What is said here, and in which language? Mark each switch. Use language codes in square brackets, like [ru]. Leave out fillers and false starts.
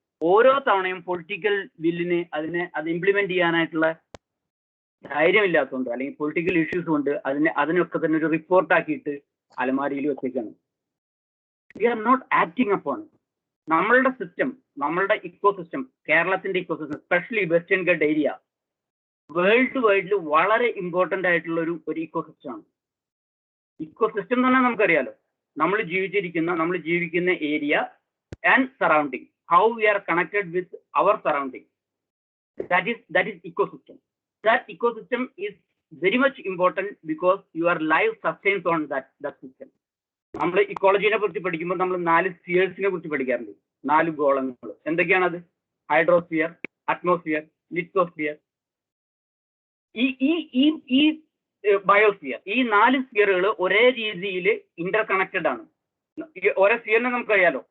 [ml] ഓരോ തവണയും പൊളിറ്റിക്കൽ ബില്ലിന് അത് ഇംപ്ലിമെന്റ് ചെയ്യാനായിട്ടുള്ള ധൈര്യമില്ലാത്തതുകൊണ്ട് അല്ലെങ്കിൽ പൊളിറ്റിക്കൽ ഇഷ്യൂസ് കൊണ്ട് അതിനൊക്കെ തന്നെ ഒരു റിപ്പോർട്ട് ആക്കിയിട്ട് അലമാരിയിൽ വെച്ചേക്കാണ്. [en] We are not acting upon. [ml] നമ്മളുടെ സിസ്റ്റം, നമ്മളുടെ ഇക്കോസിസ്റ്റം, കേരളത്തിന്റെ ecosystem, specially western Garh area world വൈഡിൽ വളരെ ഇമ്പോർട്ടന്റ് ആയിട്ടുള്ള ഒരു ഇക്കോസിസ്റ്റം ആണ്. ഇക്കോസിസ്റ്റം എന്ന് പറഞ്ഞാൽ നമുക്കറിയാലോ, നമ്മൾ ജീവിക്കുന്ന area and surrounding, [en] how we are connected with our surrounding, that is ecosystem. That ecosystem is very much important because your life sustains on that system. [ml] നമ്മൾ ഇക്കോളജിനെ കുറിച്ച് പഠിക്കുമ്പോൾ നമ്മൾ 4 സ്ഫിയേഴ്സിനെ കുറിച്ച് പഠിക്കാറുണ്ട്. 4 ഗോളങ്ങൾ. എന്തൊക്കെയാണത്? ഹൈഡ്രോസ്ഫിയർ, അറ്റ്മോസ്ഫിയർ, ലിത്തോസ്ഫിയർ, ഈ ബയോസ്ഫിയർ. ഈ 4 സ്ഫിയറുകൾ ഒരേ രീതിയിൽ ഇന്റർ കണക്റ്റഡ് ആണ്. ഓരോ സ്ഫിയറിനെ നമുക്കറിയാലോ.